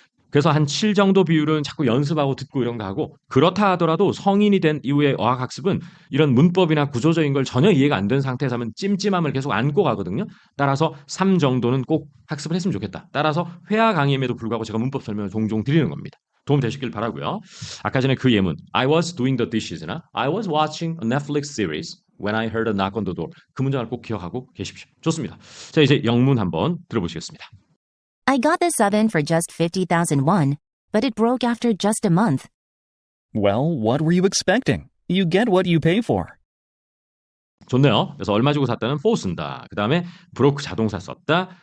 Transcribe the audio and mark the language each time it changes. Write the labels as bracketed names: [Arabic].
[Korean] 그래서 한 7 정도 비율은 자꾸 연습하고 듣고 이런 거 하고 그렇다 하더라도 성인이 된 이후의 어학학습은 이런 문법이나 구조적인 걸 전혀 이해가 안 된 상태에서 하면 찜찜함을 계속 안고 가거든요. 따라서 3 정도는 꼭 학습을 했으면 좋겠다. 따라서 회화 강의임에도 불구하고 제가 문법 설명을 종종 드리는 겁니다. 도움 되시길 바라고요. 아까 전에 그 예문 [English] I was doing the dishes나 I was watching a Netflix series when I heard a knock on the door. [Korean] 그 문장을 꼭 기억하고 계십시오. 좋습니다. 자 이제 영문 한번 들어보시겠습니다. [English] I got this oven for just 50,000 won, but it broke after just a month. Well, what were you expecting? You get what you pay for. [Korean] 좋네요. 그래서 얼마 주고 샀다는 for 쓴다. 그 다음에 broke 자동사 썼다.